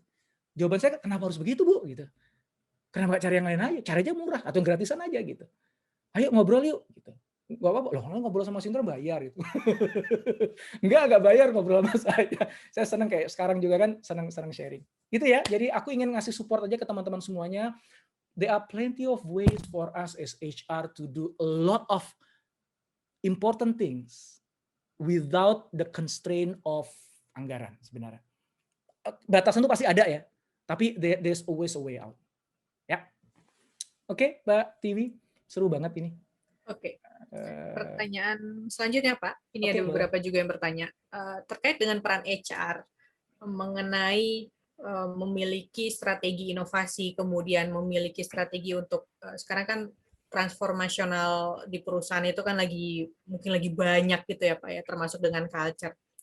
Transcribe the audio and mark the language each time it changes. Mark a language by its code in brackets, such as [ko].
[id] Gitu. Jawaban saya, kenapa harus begitu Bu? Gitu. Kenapa nggak cari yang lain aja? Cari aja murah atau yang gratisan aja gitu. Ayo ngobrol yuk. Gitu. Gak apa-apa, loh ngobrol sama Mas Indra bayar gitu. Enggak bayar ngobrol sama saya. Saya senang kayak sekarang juga kan senang sharing. Gitu ya. Jadi aku ingin ngasih support aja ke teman-teman semuanya. [en] There are plenty of ways for us as HR to do a lot of important things without the constraint of [id] anggaran sebenarnya. Batasan itu pasti ada ya. Tapi [en] there's always a way out. [id] Ya. Oke, Mbak Tiwi, seru banget ini. Oke. Pertanyaan selanjutnya, Pak. Ini ada boleh. beberapa juga yang bertanya terkait dengan peran HR mengenai memiliki strategi inovasi, kemudian memiliki strategi untuk sekarang kan transformasional di perusahaan itu kan mungkin lagi banyak gitu ya Pak ya, termasuk dengan culture.